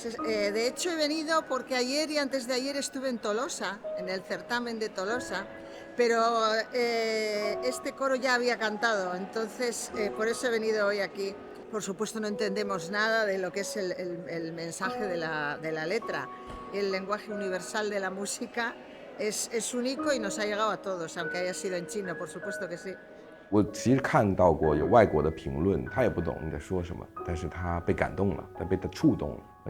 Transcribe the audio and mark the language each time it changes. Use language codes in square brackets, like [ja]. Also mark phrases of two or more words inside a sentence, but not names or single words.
[es] De hecho, he venido porque ayer y antes de ayer estuve en Tolosa, en el certamen de Tolosa, pero este coro ya había cantado, entonces por eso he venido hoy aquí. Por supuesto, no entendemos nada de lo que es el mensaje de la letra. El lenguaje universal de la música es único y nos ha llegado a todos, aunque haya sido en chino, por supuesto que sí. [zh] 我其实看到过有外国的评论，他也不懂你在说什么，但是他被感动了，他被他触动了。